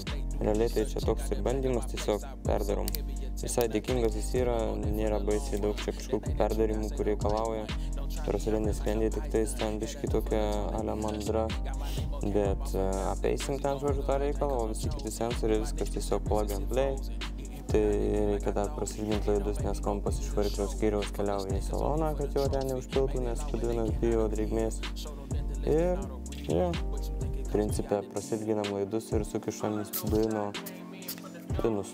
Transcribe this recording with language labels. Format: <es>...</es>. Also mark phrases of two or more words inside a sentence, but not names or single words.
<lt>Realiai tai čia toks ir bandymas, tiesiog perdarom. Visai dėkingas jis yra, nėra baisiai daug čia kažkokių perdarimų, kurie reikalauja. Karoselinė skrendė, tik tai ten biški tokia ale mandra, bet apeisim ten, žodžiu, tą reikalą, o visi kiti sensoriai, viskas tiesiog</lt> <en>plug and play.</en> <lt>Tai reikia dar prasilginti laidus, nes kompas iš variklio skyriaus keliauja į saloną, kad jo ten neužpiltų, nes Studinas bijo drėgmės. Ir, jo, principe prasilginam laidus ir sukišam į Studino pinus.</lt>